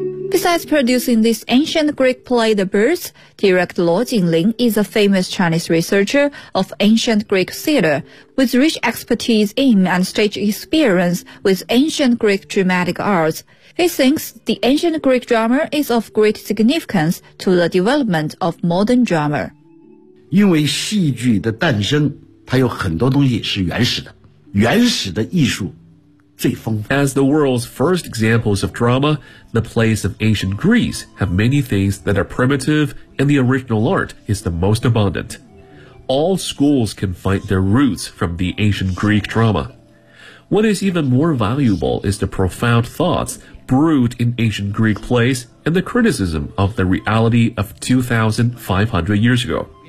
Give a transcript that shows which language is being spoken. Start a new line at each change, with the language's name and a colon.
English: Besides producing this ancient Greek play, The Birds, director Luo Jingling is a famous Chinese researcher of ancient Greek theater, with rich expertise in and stage experience with ancient Greek dramatic arts. He thinks the ancient Greek drama is of great significance to the development of modern drama.
Chinese: 因为戏剧的诞生，它有很多东西是原始的，原始的艺术。
English: As the world's first examples of drama, the plays of ancient Greece have many things that are primitive and the original art is the most abundant. All schools can find their roots from the ancient Greek drama. What is even more valuable is the profound thoughts brewed in ancient Greek plays and the criticism of the reality of 2,500 years ago.